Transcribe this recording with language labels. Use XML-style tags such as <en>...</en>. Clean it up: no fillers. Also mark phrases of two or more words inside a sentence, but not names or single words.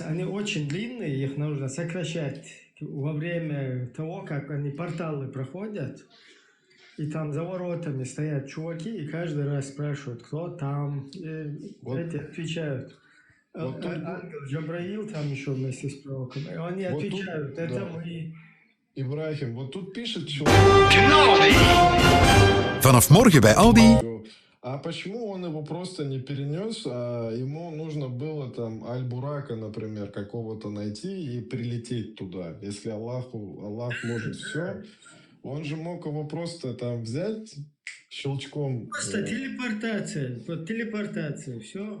<ru>Они очень длинные, их нужно сокращать во время того, как они порталы проходят. И там за воротами стоят чуваки, и каждый раз спрашивают, кто там. И эти отвечают. Вот Ангел Джабраил там еще вместе с пророком. И они вот отвечают, тут, это да. мы. Ибрахим, вот тут пишет человек.</ru> <nl>Vanaf morgen bij Aldi.</nl> <ru>А почему он его просто не перенес, а ему нужно было там Аль-Бурака, например, какого-то найти и прилететь туда? Если Аллах может все, он же мог его просто там взять щелчком. Просто телепортация. Вот телепортация. Все.</ru>